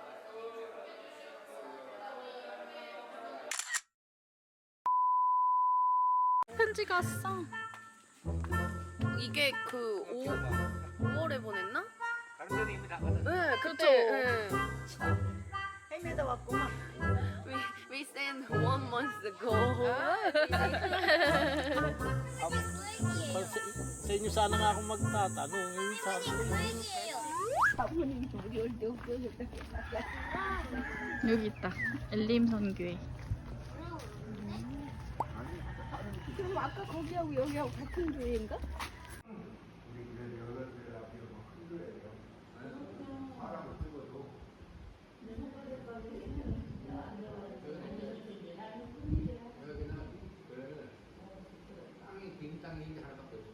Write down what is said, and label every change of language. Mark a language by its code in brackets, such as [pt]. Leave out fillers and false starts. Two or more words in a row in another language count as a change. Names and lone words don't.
[ko] 편지가 왔어. 이게 그 5월에 보냈나? 다른 데는 이미 다 받았어요. 네, 그쵸. 그때. 헤매다 왔구만. [en] We sent 1 month ago. [tl] Sa inyo sana nga akong magtatanong, yung sabi ko. [ko] 여기 있다. 엘림선교회. 그럼 아까 거기하고 여기하고 같은 교회인가? 땅이 빈 땅이 이제 하나밖에 없었어.